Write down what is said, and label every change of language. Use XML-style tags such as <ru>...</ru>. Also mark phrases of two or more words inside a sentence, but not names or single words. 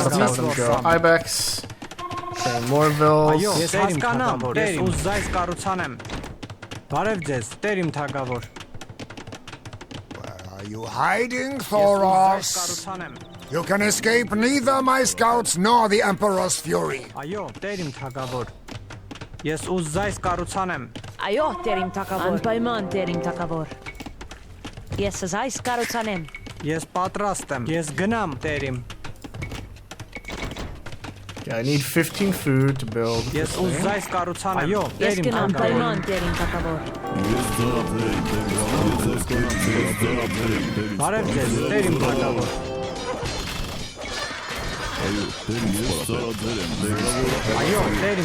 <en>Let's have them go. Ibex. Train more vills. Are you hiding, Thoros? You can escape neither my scouts nor the Emperor's fury.</en> <hy>Այո, տեր իմ թագավոր։ Ես ուզայս կառուցանեմ։ Այո, տեր իմ թագավոր։ Անպայման տեր իմ թագավոր։ Ես զայս կառուցանեմ։ Ես պատրաստ եմ։ Ես գնամ, տեր իմ։</hy> <en>Okay, I need 15 food to build.</en> <hy>Ես ուզայս կառուցանեմ։ Այո, Ես տերիմ կնամ թագավոր։ պայման տերիմ թագավոր։ Բարև ձեզ, տերիմ թագավոր։ Այո, տերիմ</hy>